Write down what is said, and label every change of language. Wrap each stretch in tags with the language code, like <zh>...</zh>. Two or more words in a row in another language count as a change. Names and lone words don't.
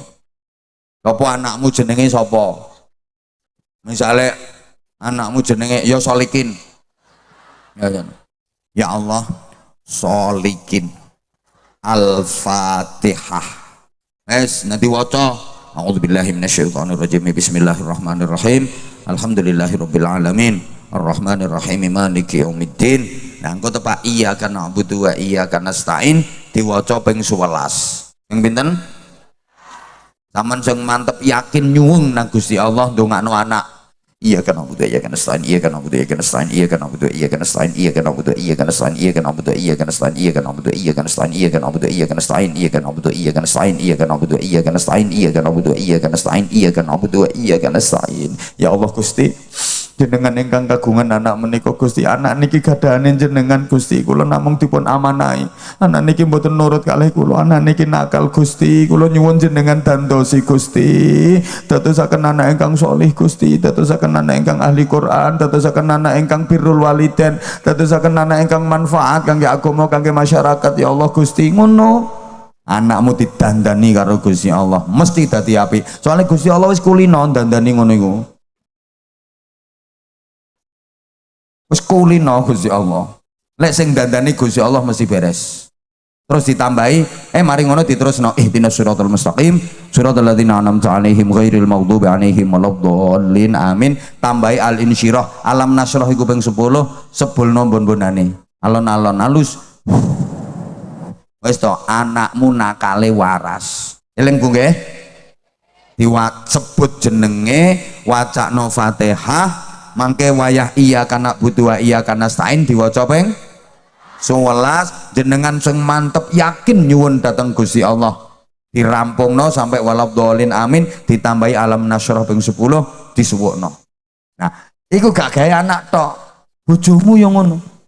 <jv>Sapa anakmu jenenge sapa? Misale anakmu jenenge ya Solikin. Ya Allah, Solikin. Al-Fatihah. Wis nanti waca.</jv> <ar>أعوذ بالله من الشيطان الرجيم بسم الله الرحمن الرحيم. الحمد لله رب العالمين الرحمن الرحيم مالك يوم الدين.</ar> <jv>Nah engko tepak</jv> <ar>إياك نعبد وإياك نستعين</ar> <jv>diwaca ping 11. Ping pinten? Saman sing mantep yakin nyuwung nang Gusti Allah ndongakno anak.</jv> <ar>إياك نعبد وإياك نستعين إياك نعبد وإياك نستعين إياك نعبد وإياك نستعين إياك نعبد وإياك نستعين إياك نعبد وإياك نستعين إياك نعبد وإياك نستعين إياك نعبد وإياك نستعين إياك نعبد وإياك نستعين إياك نعبد وإياك نستعين إياك نعبد وإياك نستعين إياك نعبد وإياك نستعين.</ar> <jv>Ya Allah Gusti, jenengan ingkang kagungan anak menika Gusti, anak niki gadahane jenengan Gusti, kula namung dipun amanahi. Anak niki mboten nurut kalih kula, anak niki nakal Gusti, kula nyuwun jenengan dandosi Gusti, dadosaken anak ingkang sholih Gusti, dadosaken anak ingkang ahli Quran, dadosaken anak ingkang</jv> <ar>بر الوالدين,</ar> <jv>dadosaken anak ingkang manfaat kangge agama, kangge masyarakat. Ya Allah Gusti, ngono anakmu didandani karo Gusti Allah mesti dadi apik, soalnya Gusti Allah wis kulino dandani ngono iku. Wis kulino Gusti Allah. Lek sing dandani Gusti Allah mesti beres. Terus ditambahi mari ngono diterusno</jv> <ar>اهدنا الصراط المستقيم صراط الذين أنعمت عليهم غير المغضوب عليهم ولا الضالين آمين.</ar> <jv>Tambahi al-insyirah</jv> <ar>ألم نشرح</ar> <jv>iku ping 10 sebulno bon-bonane. Alon-alon halus. Wis to anakmu nakale waras. Eling Bu nggih. Disebut jenenge, wacana Fatihah, mangke wayah</jv> <ar>إياك نعبد وإياك نستعين</ar> <jv>diwaca ping 11. Jenengan sing mantep yakin nyuwun dateng Gusti Allah dirampungno sampai</jv> <ar>ولا الضالين آمين,</ar> <jv>ditambahi</jv> <ar>ألم نشرح</ar> <jv>ping 10 disuwukno. Nah iku gak gawe anak tok, bojomu yo ngono.</jv>